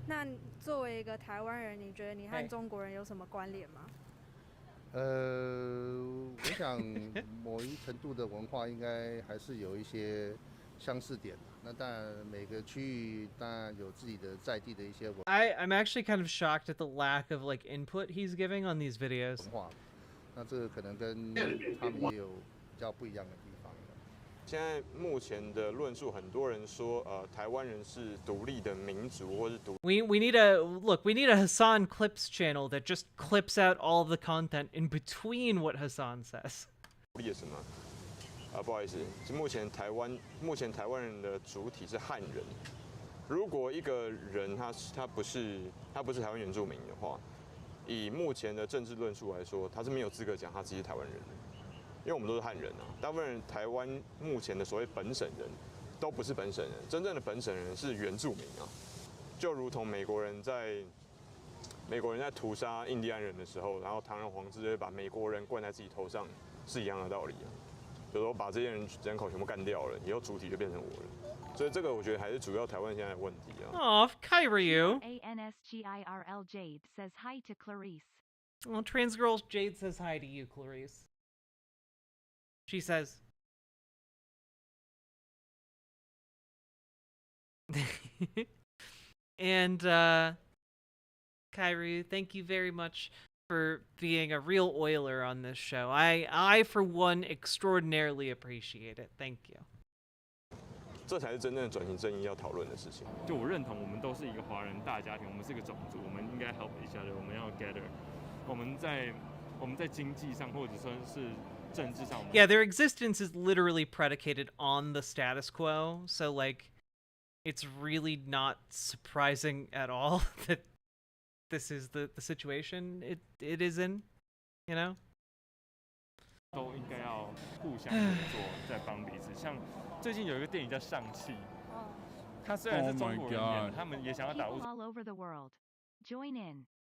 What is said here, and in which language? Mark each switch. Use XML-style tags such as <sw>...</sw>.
<zh>那作为一个台湾人，你觉得你和中国人有什么关联吗？我想某一程度的文化应该还是有一些相似点。那当然每个区域当然有自己的在地的一些文化。</zh> <en>I'm actually kind of shocked at the lack of like input he's giving on these videos.</en> <zh>那这个可能跟他们也有比较不一样的地方。现在目前的论述，很多人说，台湾人是独立的民族，或是独。</zh> <en>We need a look. We need a Hasan clips channel that just clips out all of the content in between what Hasan says.</en> <zh>独立的什么？不好意思，目前台湾人的主体是汉人。如果一个人他不是台湾原住民的话，以目前的政治论述来说，他是没有资格讲他自己是台湾人的。因为我们都是汉人啊，大部分人台湾目前的所谓本省人，都不是本省人，真正的本省人是原住民啊，就如同美国人在屠杀印第安人的时候，然后堂而皇之的把美国人冠在自己头上，是一样的道理啊。比如说把这些人口全部干掉了，以后主体就变成我了，所以这个我觉得还是主要台湾现在的问题啊。</zh> <en>Oh, Kyrie. ANSGIRL Jade says hi to Clarice. Well, trans girl Jade says hi to you, Clarice. She says. And, Kyrie, thank you very much for being a real oiler on this show. I for one, extraordinarily appreciate it. Thank you.</en> <zh>这才是真正的转型正义要讨论的事情。就我认同，我们都是一个华人大家庭，我们是个种族，我们应该</zh> <en>help each other，</en> <zh>我们要</zh> <en>gather。</en> <zh>我们在经济上，或者说是。</zh> <en>Yeah, their existence is literally predicated on the status quo, so like, it's really not surprising at all that this is the situation it is in, you know?</en> <zh>都应该要互相合作，在帮彼此。像最近有一个电影叫《上汽》，它虽然是中国人演的，他们也想要打入。</zh> <en>All over the world, join in.</en>